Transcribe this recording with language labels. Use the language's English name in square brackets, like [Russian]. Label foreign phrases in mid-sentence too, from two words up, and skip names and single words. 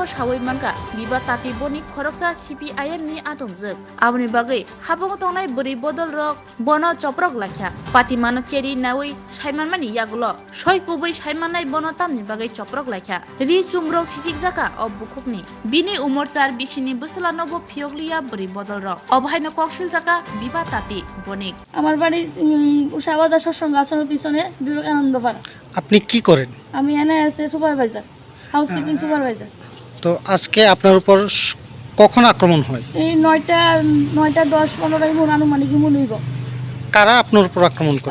[Kok Borok] Shawi Manka Biba Tati Boni Khoroksa CPIM ni Atomjuk Aboni Bage Habong Tongnai Buri Bodol Ro Bono Choprok Lakha Patimano Cheri Nawi Shaiman Mani Yagulo Shoi Kubai Shaimanai Bono Tamni Bage Choprok Lakha Ri Chumrok Sijik Jaka O Bukukni Bini Umor Char Bishini Busalanobo Pioglia Buri Bodol Ro Obhaino Kokshil Jaka Biba Tati Bonik [Bangla] আমার বাড়ি উষাবাজার সৎসঙ্গ আশ্রমের পিছনে বিবেকানন্দ পাড়া। আপনি কি করেন? আমি এনআইএসএ সুপারভাইজার, হাউসকিপিং সুপারভাইজার। তো আজকে আপনার উপর কখন আক্রমণ হয়? এই 9টা 10-15 মন আনুমানিক মন হইব। কারা আপনার উপর আক্রমণ করে?